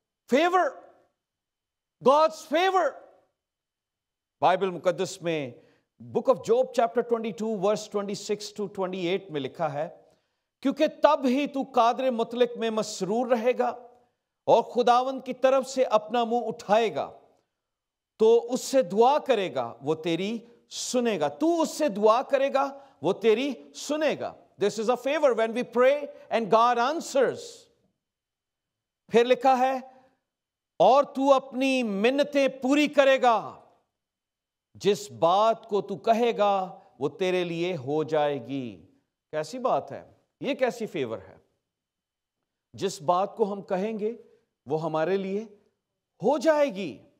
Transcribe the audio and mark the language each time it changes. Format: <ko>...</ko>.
<ur>Fever, God's fever. Bible مقدس میں book of job chapter 22 verse 26 to 28 میں لکھا ہے، کیونکہ تب ہی تو قادر مطلق میں مسرور رہے گا اور خداوند کی طرف سے اپنا منہ اٹھائے گا تو اس سے دعا کرے گا، وہ تیری سنے گا. تو اس سے دعا کرے گا، وہ تیری سنے گا.</ur> <en>This is a favor when we pray and God answers.</en> <ur>پھر لکھا ہے، اور تو اپنی منتیں پوری کرے گا، جس بات کو تو کہے گا وہ تیرے لیے ہو جائے گی. کیسی بات ہے یہ؟ کیسی فیور ہے؟ جس بات کو ہم کہیں گے وہ ہمارے لیے ہو جائے گی.</ur>